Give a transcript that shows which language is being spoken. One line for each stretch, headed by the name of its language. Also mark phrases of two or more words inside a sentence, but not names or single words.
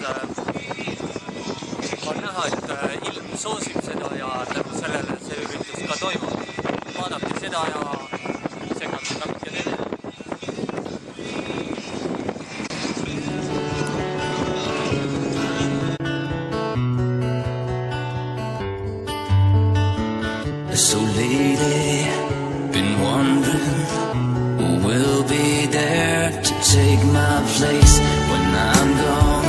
Estonian: on näha, et ilm soosib seda ja tänu sellele see üritus ka toimub. Vaadake seda ja segate natuke teine.
English: So lady, been wondering who will be there to take my place when I'm gone.